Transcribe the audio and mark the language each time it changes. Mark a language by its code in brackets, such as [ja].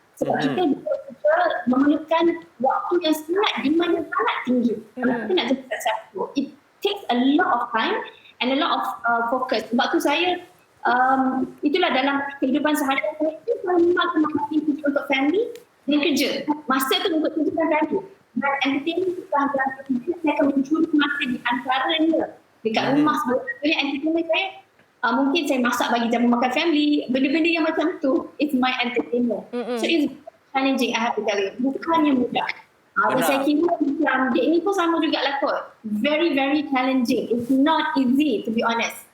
[ms] Sebab kita memerlukan waktu yang sangat tinggi. Kalau kita nak jadi [en] successful, it takes a lot of time and a lot of focus. [ms] Sebab tu saya, itulah dalam kehidupan sehari-hari saya, itu memang kemampuan untuk family dan kerja. Masa tu untuk tunjukkan family. Dan entertainment itu saya akan mencuri masa di antaranya dekat rumah sebagai entertainment saya. Mungkin saya masak bagi jamu makan family, benda-benda yang macam tu, [en] it's my entertainment. So it's challenging, I have to tell you. [ms] Bukannya mudah. Saya kira macam dek ni pun sama jugalah kot. [en] Very, very challenging. It's not easy to be honest.